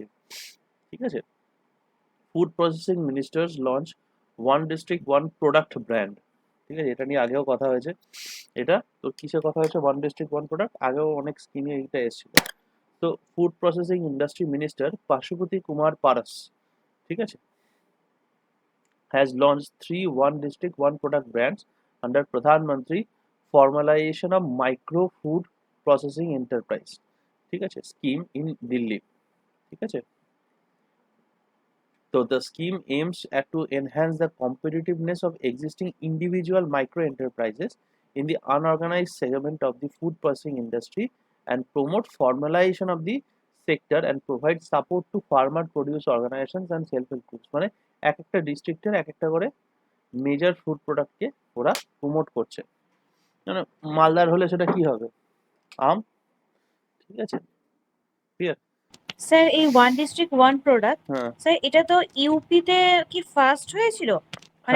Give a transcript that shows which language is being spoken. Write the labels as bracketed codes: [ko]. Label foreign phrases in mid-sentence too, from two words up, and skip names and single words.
[bn] ঠিক আছে, [en] food processing ministers launch one district one product brand. [bn] ঠিক আছে, এটা নিয়ে আগেও কথা হয়েছে। এটা তো কিসের কথা হয়েছে, [en] one district one product, [bn] আগেও অনেক স্কিমে এইটা এসেছিল। [en] তো food processing industry minister পাশুপতি কুমার পারস, [bn] ঠিক আছে, [en] has launched 3 one district one product brands under Pradhan Mantri formalization of micro food processing enterprise, [bn] ঠিক আছে, [en] scheme in Delhi। [bn] ঠিক আছে, [en] so the scheme aims at to enhance the competitiveness of existing individual micro enterprises in the unorganized segment of the food processing industry and promote formalization of the sector and provide support to farmer produce organizations and self help groups। [bn] মানে এক একটা ডিস্ট্রিক্টের এক একটা করে [en] major food product [bn] ওরা প্রমোট করছে। মানে মালদার হলে সেটা কি হবে, আম, ঠিক আছে, ক্লিয়ার। স্যার এই [en] one district one product, [bn] হ্যাঁ স্যার এটা তো ইউপিতে কি ফার্স্ট হয়েছিল, মানে